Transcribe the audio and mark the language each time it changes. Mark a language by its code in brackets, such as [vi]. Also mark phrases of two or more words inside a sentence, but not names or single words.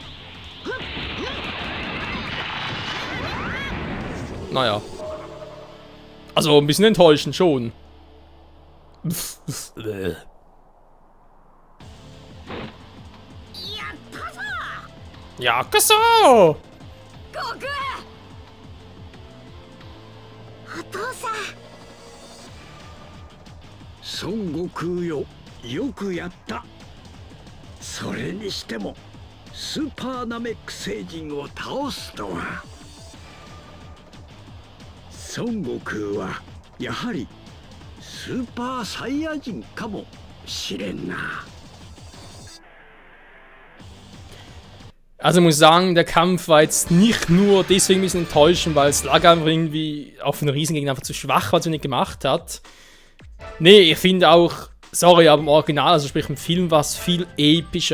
[de] Naja. Also ein bisschen enttäuschend schon. Ja, so! [ja] 孫悟空よ、よくやった。それにしてもスーパーナメック星人を倒すとは。孫悟空はやはりスーパーサイヤ人かもしれんな。 [de] Also ich muss sagen, der Kampf war jetzt nicht nur deswegen ein bisschen enttäuschend, weil Slugger einfach irgendwie auf den Riesengegner einfach zu schwach war, was er nicht gemacht hat. Nee, ich finde auch, sorry, aber im Original, also sprich im Film, war es viel epischer.